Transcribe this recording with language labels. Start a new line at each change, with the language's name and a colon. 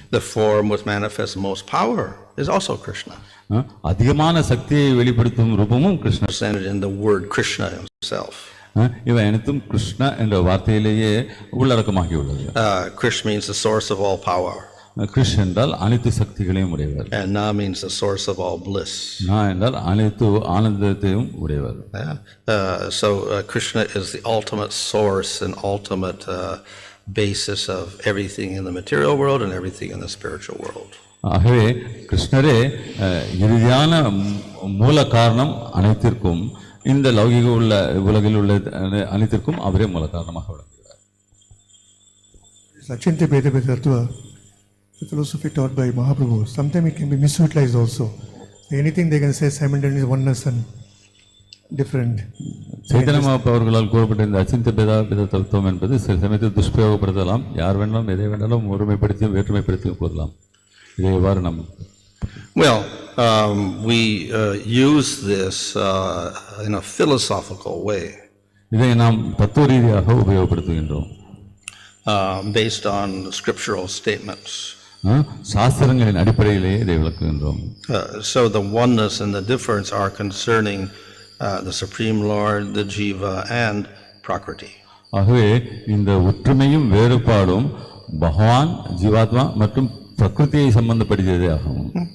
English: The form which manifests most power is also Krishna.
Tamil: அதிகமான சக்தியை வெளிப்படுத்தும் ரூபமும் கிருஷ்ணர்.
English: Presented in the word Krishna himself.
Tamil: இவை அனைத்தும் கிருஷ்ணா என்ற வார்த்தையிலேயே உள்ளடக்கமாகி உள்ளது.
English: Krishna means the source of all power.
Tamil: Krishna என்றால் அனைத்து சக்திகளையும் உடையவர்.
English: And Na means the source of all bliss.
Tamil: Na என்றால் அனைத்து ஆனந்தத்தையும் உடையவர்.
English: So Krishna is the ultimate source and ultimate basis of everything in the material world and everything in the spiritual world.
Tamil: ஆகவே கிருஷ்ணரே இறுதியான மூல காரணம் அனைத்திற்கும், இந்த லௌகிக உலகில் உள்ள அனைத்திற்கும் அவரே மூல காரணமாக விளங்குகிறார்.
English: Achintya Bheda Tattva, the philosophy taught by Mahaprabhu, sometimes it can be misutilized also. Anything they can say simultaneously oneness and different.
Tamil: Chaitanya Mahaprabhu அவர்களால் கூறப்பட்ட இந்த அச்சிந்திய பேத தத்துவம் என்பது சில சமயத்தில் துஷ்பிரயோகப்படுத்தலாம். யார் வேணாலும் எதை வேணாலும் ஒருமைப்படுத்தியும் வேற்றுமைப்படுத்தியும் கூறலாம். இதை எவ்வாறு நம்ம
English: Well, we use this in a philosophical way.
Tamil: இதை நாம் தத்துவ ரீதியாக உபயோகப்படுத்துகின்றோம்.
English: Based on scriptural statements.
Tamil: சாஸ்திரங்களின் அடிப்படையிலேயே இதை விளக்குகின்றோம்.
English: So the oneness and the difference are concerning the Supreme Lord, the Jiva, and Prakriti.
Tamil: ஆகவே இந்த ஒற்றுமையும் வேறுபாடும் பகவான், ஜீவாத்மா மற்றும் பிரகிருதியை சம்பந்தப்படுகிறதே ஆகும்.